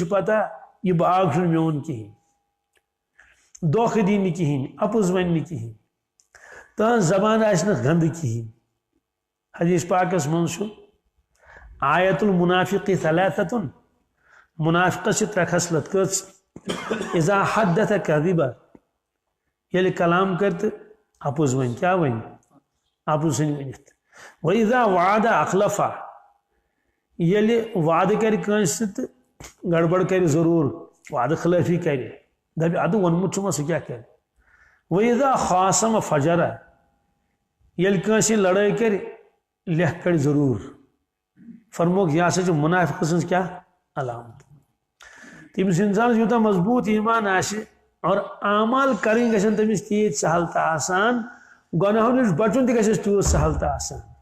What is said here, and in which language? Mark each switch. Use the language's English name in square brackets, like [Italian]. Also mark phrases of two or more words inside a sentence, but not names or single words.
[Kashmiri] چھ پتہ یہ باغ چھُنہٕ میون کہین دھوکہ دی نہٕ کہین اپُز ون نہٕ کہین تہنٛز زبان آسہِ نہٕ گندٕ کہین حدیث پاکس منٛز چھُ [Arabic] آیت المنافق ثلاثۃ [Kashmiri] منافقس چھ ترٛےٚ خصلت کٔژ [Arabic] اذا حدث کذب [Kashmiri] ییٚلہِ کلام کر تہٕ اپُز ون کیا ون اپُز ژھٕنہِ ؤنِتھ واذا [Arabic] وعد اخلف [Kashmiri] ییٚلہِ وعدٕ کرِ کٲنٛسہِ سۭتۍ تہٕ گڑبڑ کرِ ضروٗر وعدٕ خلٲفی کرِ دپہِ ادٕ ووٚنمُت چھُما سُہ کیٛاہ کرِ [Arabic] واذا خاصم فجر [Kashmiri] ییٚلہِ کٲنٛسہِ لڑٲے کرِ لیکھ کڑِ ضروٗر فرموک یہ ہسا چھِ منافق سٕنٛز کیٛاہ علامت تٔمِس انسانس یوٗتاہ مضبوط ایمان آسہِ اور اعمال کرٕنۍ گژھن تٔمِس تیٖتۍ سہل تہٕ آسان گۄناہو نِش بچُن تہِ گژھٮ۪س تیوٗت سہل تہٕ آسان